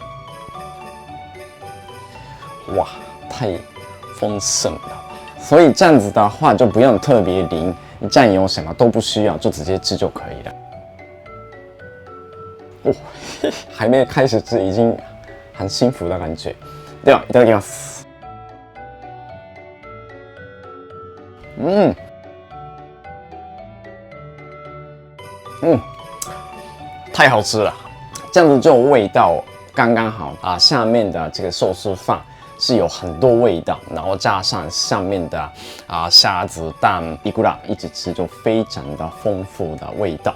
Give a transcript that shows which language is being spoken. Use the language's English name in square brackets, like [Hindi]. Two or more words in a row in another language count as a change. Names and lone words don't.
[Chinese] 哇，太丰盛了吧！所以这样子的话就不用特别淋酱油，什么都不需要，就直接吃就可以了。哦，还没开始吃，已经很幸福的感觉。 [Japanese] では、いただきます。 [Chinese] 太好吃了，这样子就味道刚刚好下面的这个寿司饭是有很多味道，然后加上上面的虾子、蛋、伊古拉一起吃，就非常的丰富的味道。